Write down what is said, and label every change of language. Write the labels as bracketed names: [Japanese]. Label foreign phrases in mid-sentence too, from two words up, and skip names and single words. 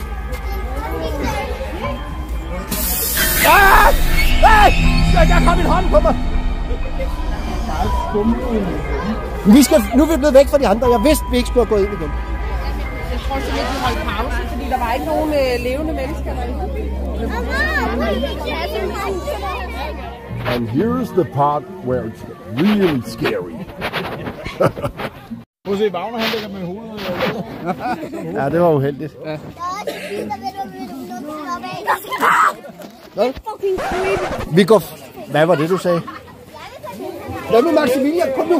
[Danish] Der kom en hånd på mig! Nu er vi blevet væk fra de andre. Jeg vidste, vi ikke skulle have gået ind igen. Jeg tror simpelthen, vi holdt pause, fordi der var ikke nogen levende mennesker derinde. [English] And here's the part where it's really scary. [Danish] Prøv at se, Wagner han ligger med hovedet. Ja, det var uheldigt. Ja. Hvad? Vi går... Hvad var det, du sagde? Hvad med Maximilian? Kom nu!